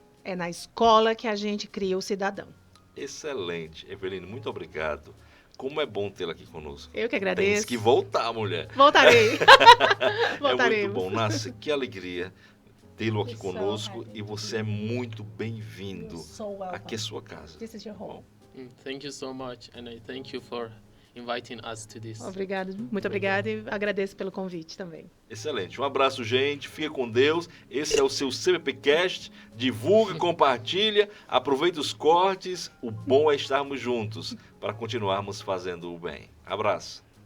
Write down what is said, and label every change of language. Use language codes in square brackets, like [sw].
[pt] É na escola que a gente cria o cidadão. Excelente. Eveline, muito obrigado. Como é bom tê-la aqui conosco. Eu que agradeço. Tens que voltar, mulher. Voltarei. É muito bom. Nossa, que alegria tê-lo aqui conosco. E você é muito bem-vindo. Aqui é sua casa. [en] This is your home. Thank you so much, and I thank you for inviting us to this. [pt] Obrigado, muito obrigada e agradeço pelo convite também. Excelente. Um abraço, gente. Fica com Deus. Esse é o seu CBPcast. Divulga, compartilha, aproveita os cortes. O bom é estarmos juntos para continuarmos fazendo o bem. Abraço.